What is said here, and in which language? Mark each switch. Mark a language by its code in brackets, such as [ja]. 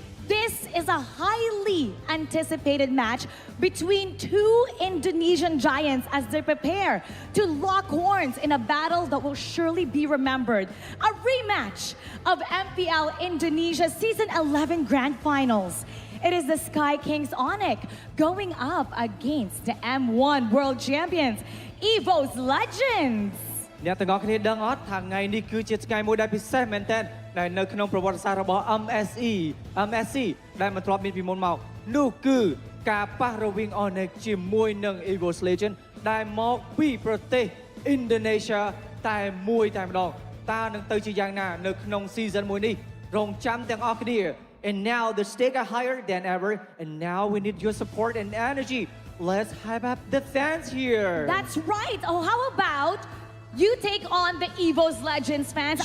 [en] This is a highly anticipated match between two Indonesian giants as they prepare to lock horns in a battle that will surely be remembered. A rematch of MPL Indonesia Season 11 Grand Finals. It is the Sky Kings ONIC going up against the M1 World Champions, EVOS Legends. [km] អ្នកទាំងអស់គ្នាដឹងអត់ថាថ្ងៃនេះគឺជាថ្ងៃមួយដែលពិសេសមែនទែនដែលនៅក្នុងប្រវត្តិសាស្ត្ររបស់ MSC ដែលមិនធ្លាប់មានពីមុនមកនោះគឺការប៉ះរវាង ONIC ជាមួយនឹង EVOS Legend ដែលមកពីប្រទេស Indonesia តែមួយតែម្ដងតើនឹងទៅជាយ៉ាងណានៅក្នុង season មួយនេះរងចាំទាំងអស់គ្នា [en] And now the stakes are higher than ever and now we need your support and energy. Let's hype up the fans here. That's right. Oh, how about you take on the EVOS Legends fans?